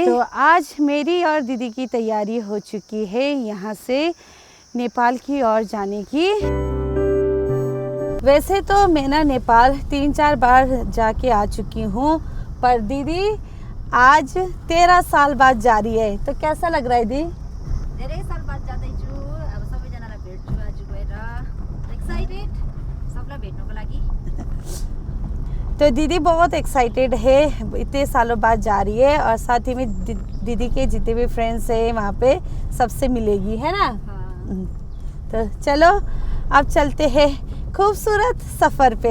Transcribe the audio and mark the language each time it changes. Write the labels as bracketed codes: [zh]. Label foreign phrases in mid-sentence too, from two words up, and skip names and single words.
[hi] तो आज मेरी और दीदी की तैयारी हो चुकी है यहाँ से नेपाल की ओर जाने की। वैसे तो मैं ना नेपाल 3-4 बार जाके आ चुकी हूँ, पर दीदी आज 13 साल बाद जा रही है। तो कैसा लग रहा है दी? [ne] धेरै साल बाद जाँदैछु, अब सबैजनालाई भेट्छु आज गएर। एक्साइटेड सबलाई भेट्नको लागि। [hi] तो दीदी बहुत एक्साइटेड है, इतने सालों बाद जा रही है और साथ ही में दीदी के जितने भी फ्रेंड्स हैं वहाँ पे सबसे मिलेगी, है ना? हाँ। तो चलो अब चलते हैं खूबसूरत सफर पे।